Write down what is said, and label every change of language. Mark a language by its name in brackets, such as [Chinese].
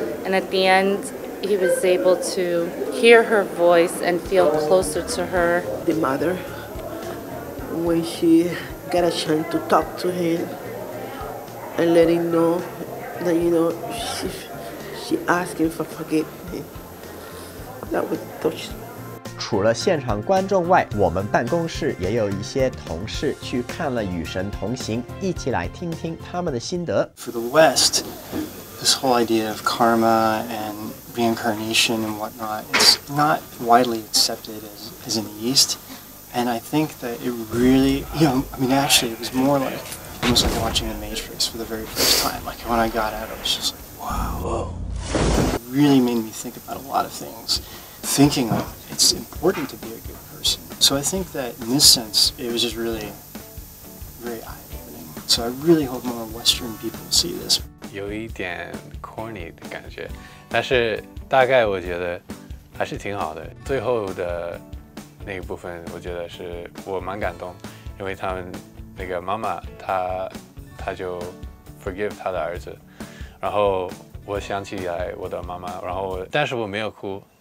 [English] And at the end, he was able to hear her voice and feel closer to her. The mother, when she got a chance to talk to him and let him know that, you know, she asked him for forgiveness. That would touch me. [Chinese] 除了现场观众外，我们办公室也有一些同事去看了《与神同行》，一起来听听他们的心得。 [English] For the West, this whole idea of karma and reincarnation and whatnot, it's not widely accepted as in the East. And I think that it really, you know, I mean, actually, it was more like almost like watching The Matrix for the very first time. Like when I got out, I was just like, wow. It really made me think about a lot of things. Thinking of it's important to be a good person. So I think that in this sense, it was just really very eye-opening. So I really hope more Western people see this. [Chinese] 有一点 corny 的感觉，但是大概我觉得还是挺好的。最后的那一部分，我觉得是我蛮感动，因为他们那个妈妈她就 forgive 她的儿子，然后我想起来我的妈妈，然后但是我没有哭。